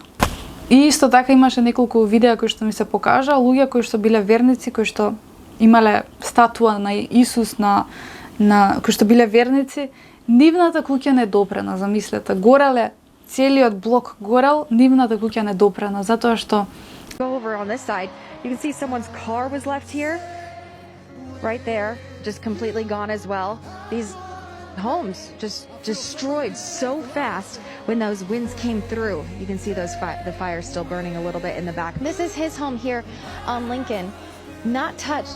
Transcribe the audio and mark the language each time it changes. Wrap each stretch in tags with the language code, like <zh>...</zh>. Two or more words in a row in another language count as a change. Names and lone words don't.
<mk>И исто така имаше неколку видеа кои што ми се покажа, луѓе кои што биле верници, кои што имале статуа на Исус, кои што биле верници. Нивната куќа недопрена, замислете, гореле, целиот блок горел, нивната куќа недопрена, затоа што</mk> <en>over on this side, you can see someone's car was left here, right there, just completely gone as well. These homes just destroyed so fast when those winds came through. You can see those the fire still burning a little bit in the back. This is his home here on Lincoln, not touched.</en>